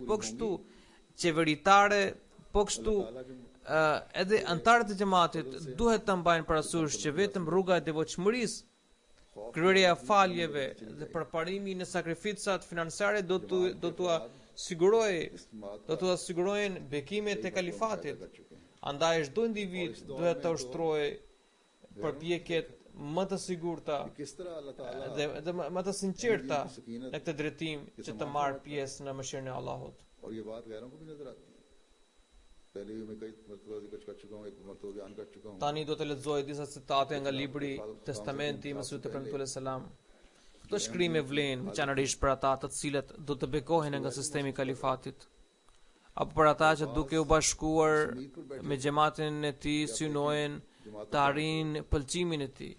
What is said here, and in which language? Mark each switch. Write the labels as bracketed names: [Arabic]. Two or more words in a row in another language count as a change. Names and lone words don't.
[Albanian] Po kështu qeveritare, po kështu edhe antarët e xhamatit duhet të mbajnë parasysh që vetëm rruga e devotshmërisë, kryerja e faljeve dhe përparimi në sakrificat financiare do t'u sigurojnë bekimet e kalifatit. Andaj çdo individ duhet të ushtrojë përpjekjet më të sigurta dhe më të sinqerta në këtë drejtim që të marrë pjesë në mëshirën e Allahut. [Urdu] اور یہ بات غیروں کو بھی نظر آتی ہے۔ پہلے بھی میں کئی مرتبہ ذکر کر چکا ہوں، ایک مرتبہ بیان کر چکا ہوں. [Albanian] Tani do të lexoj disa citate nga libri Testamenti i Mesihut të Premtuar selam. Këto shkrime vlen veçanërisht për ata të cilët do të bekohen nga sistemi i kalifatit, apo për ata që duke u bashkuar me xhamatin e tij synojnë të arrijnë pëlqimin e tij.